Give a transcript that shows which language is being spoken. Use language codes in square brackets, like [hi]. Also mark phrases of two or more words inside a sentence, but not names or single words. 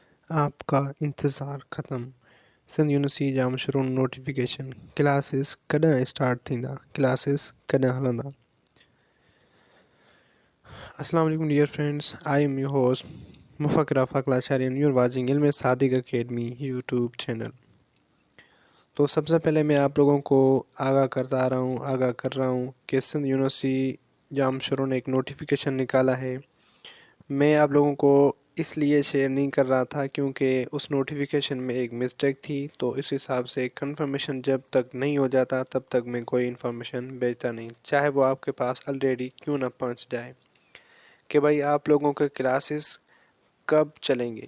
[ur] آپ کا انتظار ختم. [sd] सिंध यूनिवर्सिटी जाम शुरू नोटिफिकेशन क्लासिस कॾहिं स्टार्ट थींदा, क्लासिस कॾहिं हलंदा। [ar] السلام علیکم [en] dear friends, I am your host मुफ़क्किर आफाक लाचारी and you are watching इल्म सादिक अकेडमी यूट्यूब चैनल। [ur] تو سب سے پہلے میں آپ لوگوں کو آگاہ کر رہا ہوں کہ سندھ یونیورسٹی جام شورو نے ایک نوٹیفکیشن نکالا ہے. میں آپ لوگوں کو اس لیے شیئر نہیں کر رہا تھا کیونکہ اس نوٹیفکیشن میں ایک مسٹیک تھی، تو اس حساب سے کنفرمیشن جب تک نہیں ہو جاتا تب تک میں کوئی انفارمیشن بھیجتا نہیں، چاہے وہ آپ کے پاس آلریڈی کیوں نہ پہنچ جائے کہ بھائی آپ لوگوں کے کلاسز کب چلیں گے.